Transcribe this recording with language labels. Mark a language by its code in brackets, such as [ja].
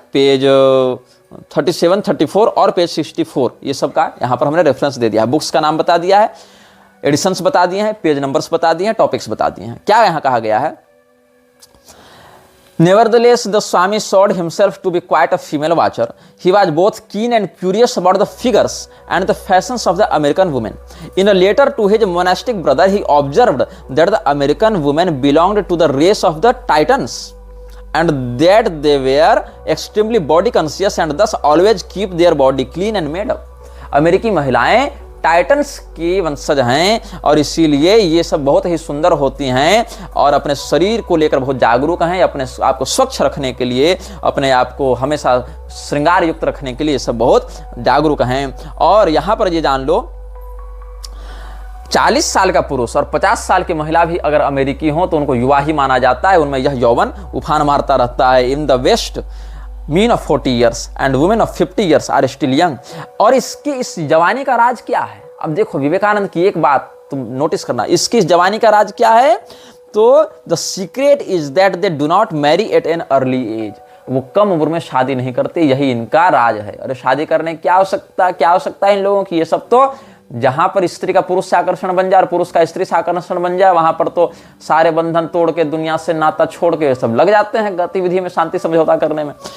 [hi] Page 37, 34 और page 64 ये सब का यहाँ पर हमने रेफरेंस दे दिया है. बुक्स का नाम बता दिया है, एडिशंस बता दिए हैं, पेज नंबर्स बता दिए हैं, टॉपिक्स बता दिए हैं. क्या यहाँ कहा गया है? [en] Nevertheless, the Swami showed himself to be quite a female watcher. He was both keen and curious about the figures and the fashions of the American women. In a letter to his monastic brother, he observed that the American women belonged to the race of the Titans and that they were extremely body conscious and thus always keep their body clean and made up. [hi] अमेरिकी महिलाएं titans की वंशज हैं और इसीलिए ये सब बहुत ही सुंदर होती हैं और अपने शरीर को लेकर बहुत जागरूक हैं, अपने आप को स्वच्छ रखने के लिए, अपने आप को हमेशा श्रृंगार युक्त रखने के लिए सब बहुत जागरूक हैं. और यहाँ पर ये जान लो 40 साल का पुरुष और 50 साल की महिला भी अगर अमेरिकी हो तो उनको युवा ही माना जाता है, उनमें यह यौवन उफान मारता रहता है. [en] In the West men of 40 years and women of 50 years are still young. [hi] और इसकी इस जवानी का राज क्या है? अब देखो विवेकानंद की एक बात तुम नोटिस करना, इसकी इस जवानी का राज क्या है? [en] तो the secret is that they do not marry at an early age. [hi] वो कम उम्र में शादी नहीं करते, यही इनका राज है. अरे शादी करने क्या आवश्यकता है इन लोगों की? ये सब तो जहां पर स्त्री का पुरुष से आकर्षण बन जाए और पुरुष का स्त्री से आकर्षण बन जाए, वहां पर तो सारे बंधन तोड़ के दुनिया से नाता छोड़ के सब लग जाते हैं गतिविधि में, शांति समझौता करने में.